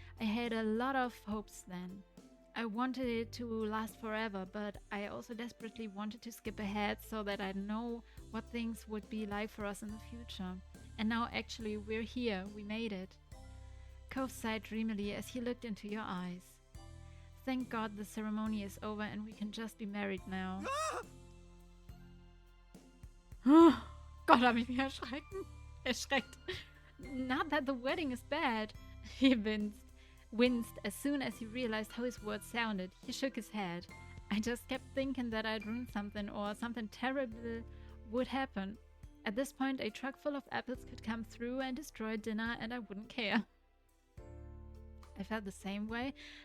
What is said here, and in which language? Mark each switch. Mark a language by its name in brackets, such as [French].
[English] I had a lot of hopes then. I wanted it to last forever, but I also desperately wanted to skip ahead so that I know what things would be like for us in the future. And now actually we're here, we made it. Cove sighed dreamily as he looked into your eyes. Thank God the ceremony is over and we can just be married now. [German] Gott, hab ich mich erschreckt. [English] Not that the wedding is bad. He winced as soon as he realized how his words sounded. He shook his head. I just kept thinking that I'd ruined something or something terrible would happen. At this point, a truck full of apples could come through and destroy dinner and I wouldn't care. I felt the same way.